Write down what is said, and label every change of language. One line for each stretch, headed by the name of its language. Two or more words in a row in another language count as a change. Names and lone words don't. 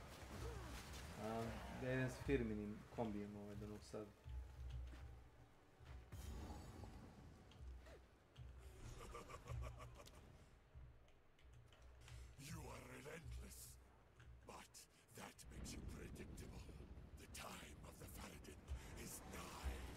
Serbian: Ja idem s firminim kombijem do Novog Sada.
English: You are relentless, but that makes you predictable. The time of the Faradin is nigh.